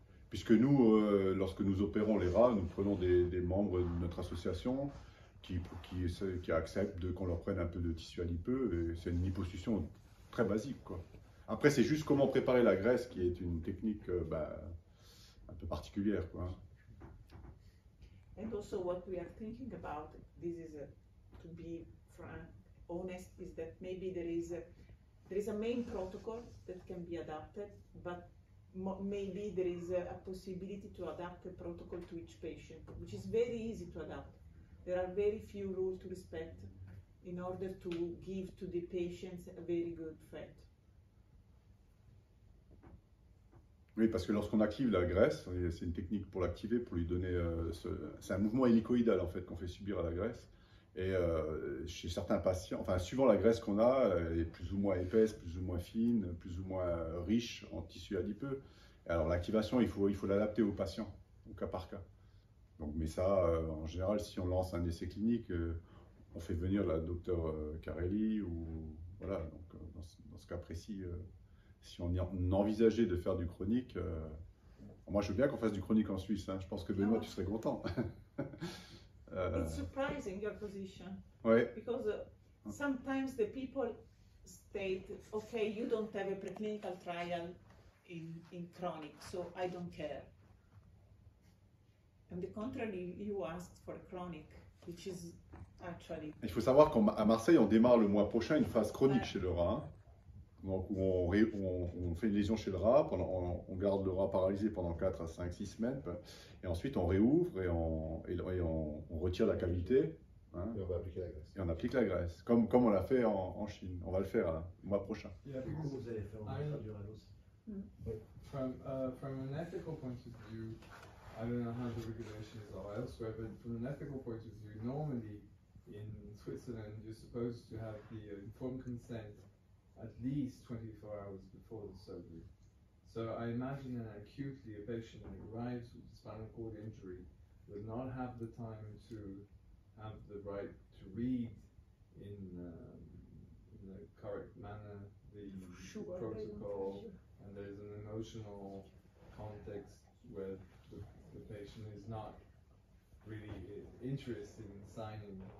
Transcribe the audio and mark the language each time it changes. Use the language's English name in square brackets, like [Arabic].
[French] Puisque nous, lorsque nous opérons les rats, nous prenons des membres de notre association qui acceptent qu'on leur prenne un peu de tissu adipeux. Et c'est une liposuction très basique, quoi. Après, c'est juste comment préparer la graisse qui est une technique un peu particulière, quoi. [English] And also what we are thinking about, this is to be honest, is that maybe there is a main protocol that can be adapted, but maybe there is a possibility to adapt the protocol to each patient, which is very easy to adapt. There are very few rules to respect in order to give to the patients a very good effect. [French] Oui, parce que lorsqu'on active la graisse, c'est une technique pour l'activer, pour lui donner... c'est un mouvement hélicoïdal, en fait, qu'on fait subir à la graisse. Et chez certains patients, enfin, suivant la graisse qu'on a, elle est plus ou moins épaisse, plus ou moins fine, plus ou moins riche en tissu adipeux. Et alors, l'activation, il faut l'adapter au patient, au cas par cas. Donc, mais ça, en général, si on lance un essai clinique, on fait venir la docteure Carelli, ou voilà, donc dans ce cas précis... si on envisageait de faire du chronique, moi je veux bien qu'on fasse du chronique en Suisse, hein. Je pense que Benoît, tu serais content. [English] It's surprising your position. [French] Ouais. [English] Because sometimes the people state, okay, you don't have a preclinical trial in chronic, so I don't care. On the contrary, you asked for chronic, which is actually... [French] Il faut savoir qu'à Marseille, on démarre le mois prochain une phase chronique chez le rat. Hein. Donc, où on fait une lésion chez le rat, on garde le rat paralysé pendant 4 à 5, 6 semaines, et ensuite on réouvre et on retire la cavité. Hein, et on va appliquer la graisse. Et on applique la graisse, comme on l'a fait en Chine. On va le faire le mois prochain. Du coup, vous allez faire un tradural aussi. [English] From an ethical point of view, I don't know how the regulations are elsewhere, but from an ethical point of view, normally in Switzerland you're supposed to have the informed consent at least 24 hours before the surgery. So I imagine that acutely a patient that arrives with a spinal cord injury would not have the time to have the right to read in the correct manner the protocol, and there's an emotional context where the patient is not really interested in signing